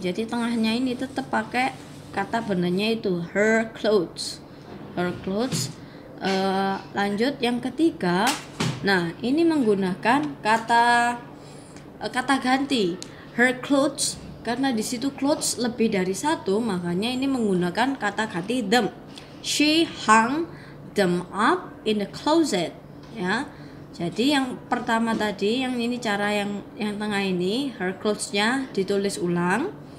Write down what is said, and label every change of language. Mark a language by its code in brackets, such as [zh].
[id] Jadi tengahnya ini tetap pakai kata benarnya itu [en] her clothes. Her clothes. [id] Lanjut yang ketiga. Nah, ini menggunakan kata ganti. [en] Her clothes, [id] karena di situ clothes lebih dari 1, makanya ini menggunakan kata ganti them. [en] She hung them up in the closet. [id] Ya. Jadi yang pertama tadi, yang ini cara yang tengah ini, her clothes-nya ditulis ulang.